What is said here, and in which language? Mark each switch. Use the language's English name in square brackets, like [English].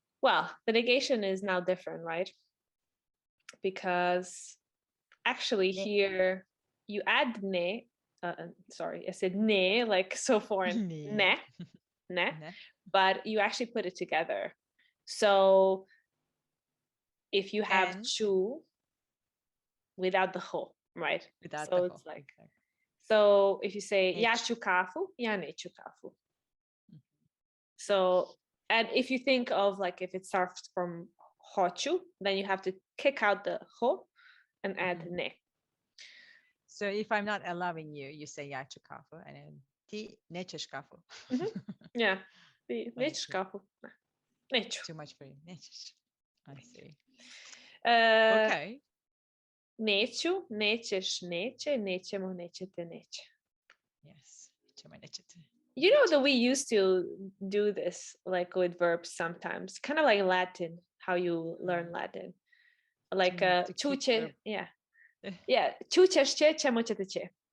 [English] Well, the negation is now different, right? Because actually here you add ne. Sorry, I said ne, like so foreign. Ne. But you actually put it together. So if you have chu without the ho, right? Without so the it's ho. Like, so if you say [Serbian] ja ću kafu, ja neću kafu. [English] So, and if you think of like if it starts from hoću, then you have to kick out the ho and add ne. So if I'm not allowing you, you say [Serbian] ja ću kafu, [English] and then [Serbian] ti nećeš kafu. Yeah, ti nećeš kafu. Neću. [English] Too much for you. Nećeš. I see. Okay. [Serbian] Neću, nećeš, neće, nećemo, nećete, neće. Yes. Nećemo, nećete. [English] You know that we used to do this like with verbs sometimes, kind of like Latin, how you learn Latin. [Serbian] Like čuće, čućeš će, ćemo ćete će.